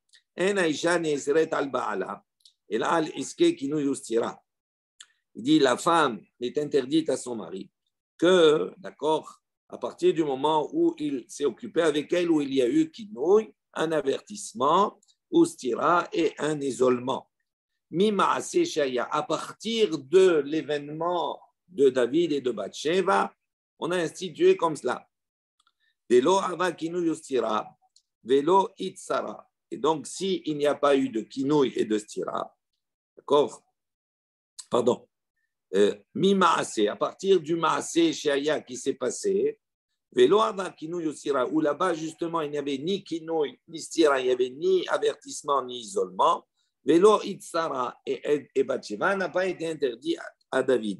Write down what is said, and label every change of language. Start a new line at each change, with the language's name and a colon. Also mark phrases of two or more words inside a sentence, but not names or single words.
French: Il dit la femme est interdite à son mari que, d'accord, à partir du moment où il s'est occupé avec elle, où il y a eu kinouï, un avertissement, ou stira et un isolement.
Hebrew: ממעשה שהיה,
French: à partir de l'événement de David et de Bathsheba, on a institué comme cela.
Hebrew: ולא היה קינוי סתירה, ולא נאסרה.
French: Et donc, s'il n'y a pas eu de kinouï et de stira, d'accord, pardon, mi-maasé, à partir du
Hebrew: מעשה שהיה
French: qui s'est passé,
Hebrew: ולא היה קינוי סתירה,
French: où là-bas, justement, il n'y avait ni kinouï, ni stira, il n'y avait ni avertissement, ni isolement,
Hebrew: ולא נאסרה
French: et Bathsheba n'a pas été interdit à David.